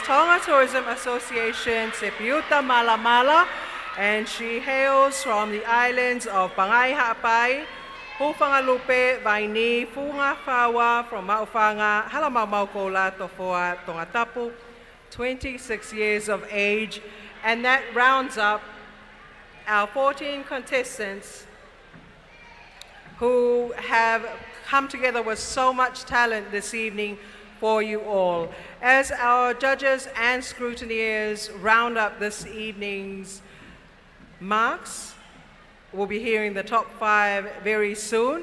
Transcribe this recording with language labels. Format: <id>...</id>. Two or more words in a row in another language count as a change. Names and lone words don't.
<en>Tonga Tourism Association, Sepiuta Malamala, and she hails from the islands of Pangai Ha'apai, Hufangalupe, Vaini, Funga Fawa, from Maufanga, Halamamaukola, Tofoa, Tongatapu, 26 years of age, and that rounds up our 14 contestants who have come together with so much talent this evening for you all. As our judges and scrutineers round up this evening's marks, we'll be hearing the top 5 very soon.</en>